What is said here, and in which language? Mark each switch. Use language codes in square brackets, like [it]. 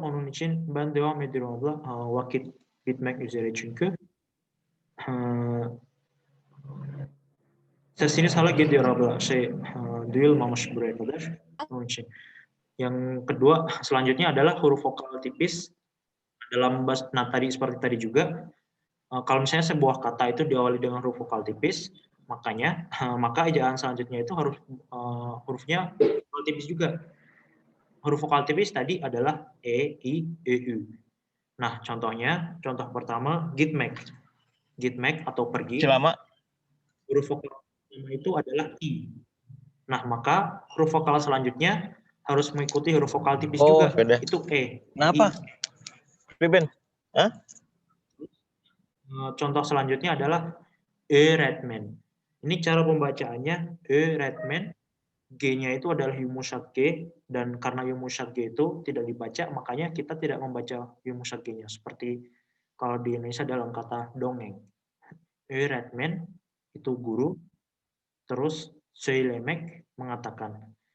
[tr] Onun için ben devam ediyorum abla. Vakit bitmek üzere çünkü. Sesiniz hala gidiyor abla. Duyulmamış buraya kadar. Onun için. [id] Yang kedua selanjutnya adalah huruf vokal tipis. Dalam tadi seperti tadi juga, kalau misalnya sebuah kata itu diawali dengan huruf vokal tipis, maka ejaan selanjutnya itu harus hurufnya vokal tipis juga. Huruf vokal tipis tadi adalah E, I, E, U. Nah, contoh pertama gitmek. Gitmek atau pergi. Lama. Huruf vokal pertama itu adalah I. Nah, maka huruf vokal selanjutnya harus mengikuti huruf vokal tipis juga. Beda. Itu E. Kenapa? Riben? Contoh selanjutnya adalah öğretmen. Ini cara pembacaannya öğretmen. G-nya itu adalah yumuşak G, dan karena yumuşak G itu tidak dibaca, makanya kita tidak membaca yumuşak G-nya. Seperti kalau di Indonesia dalam kata dongeng. Öğretmen itu guru, terus söylemek mengatakan.